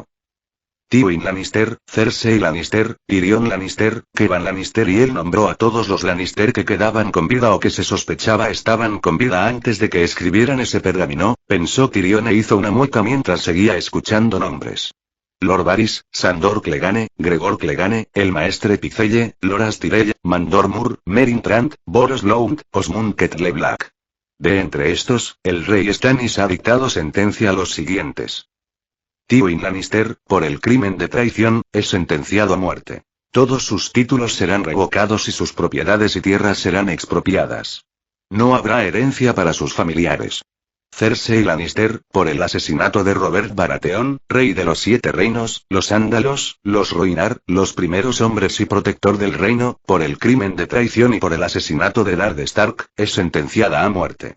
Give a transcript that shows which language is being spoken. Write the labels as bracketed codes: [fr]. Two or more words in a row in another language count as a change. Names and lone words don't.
[es] Tywin Lannister, Cersei Lannister, Tyrion Lannister, Kevan Lannister, y él nombró a todos los Lannister que quedaban con vida o que se sospechaba estaban con vida antes de que escribieran ese pergamino, pensó Tyrion e hizo una mueca mientras seguía escuchando nombres. Lord Varys, Sandor Clegane, Gregor Clegane, el maestre Picelle, Loras Tyrell, Mandor Moore, Meryn Trant, Boros Blount, Osmund Kettle Black. De entre estos, el rey Stannis ha dictado sentencia a los siguientes. Tywin Lannister, por el crimen de traición, es sentenciado a muerte. Todos sus títulos serán revocados y sus propiedades y tierras serán expropiadas. No habrá herencia para sus familiares. Cersei Lannister, por el asesinato de Robert Baratheon, rey de los 7 reinos, los Ándalos, los Rhoynar, los primeros hombres y protector del reino, por el crimen de traición y por el asesinato de Eddard Stark, es sentenciada a muerte.